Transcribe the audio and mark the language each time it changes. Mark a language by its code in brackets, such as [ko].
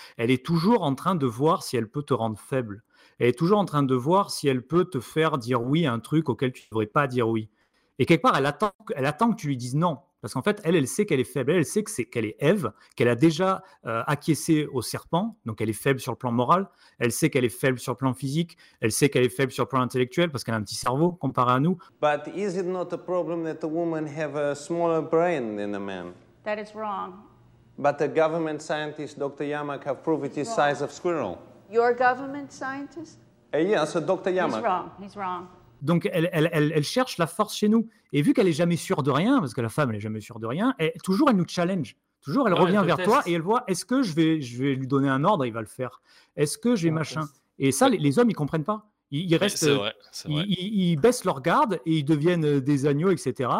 [fr] Elle est toujours en train de voir si elle peut te rendre faible. Elle est toujours en train de voir si elle peut te faire dire oui à un truc auquel tu ne devrais pas dire oui. Et quelque part, elle attend que tu lui dises non. Parce qu'en fait, elle sait qu'elle est faible. Elle sait qu'elle est Ève, qu'elle a déjà acquiescé au serpent. Donc, elle est faible sur le plan moral. Elle sait qu'elle est faible sur le plan physique. Elle sait qu'elle est faible sur le plan intellectuel parce qu'elle a un petit cerveau comparé à nous. [en] But is it not a problem that a woman have a smaller brain than a man? That is wrong. But a government scientist, Dr. Yamak, have proved it is size of squirrel. Your government scientist? Yes, Dr. Yamak. He's wrong. [fr] Donc, elle cherche la force chez nous. Et vu qu'elle n'est jamais sûre de rien, parce que la femme, elle n'est jamais sûre de rien, toujours, elle nous challenge. Toujours, elle revient vers toi et elle voit, est-ce que je vais lui donner un ordre, il va le faire. Est-ce que j'ai machin. Et ça, les hommes, ils ne comprennent pas. Ils restent, ils baissent leur garde et ils deviennent des agneaux, etc.